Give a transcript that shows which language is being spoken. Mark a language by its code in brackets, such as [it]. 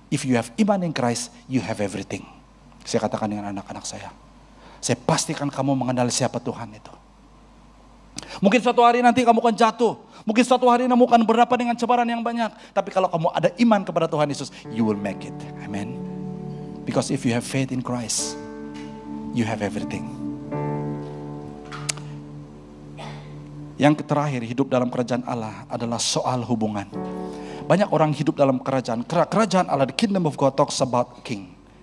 [en] If you have iman in Christ, you have everything. [id] Saya katakan dengan anak-anak saya pastikan kamu mengenal siapa Tuhan itu. Mungkin suatu hari nanti kamu akan jatuh. Mungkin suatu hari kamu akan berhadapan dengan cobaan yang banyak. Tapi kalau kamu ada iman kepada Tuhan Yesus, [en] you will make it. Amen. Because if you have faith in Christ, you have everything. [id] Yang terakhir, hidup dalam kerajaan Allah adalah soal hubungan. Banyak orang hidup dalam kerajaan Allah. [en] The kingdom of God talks about king.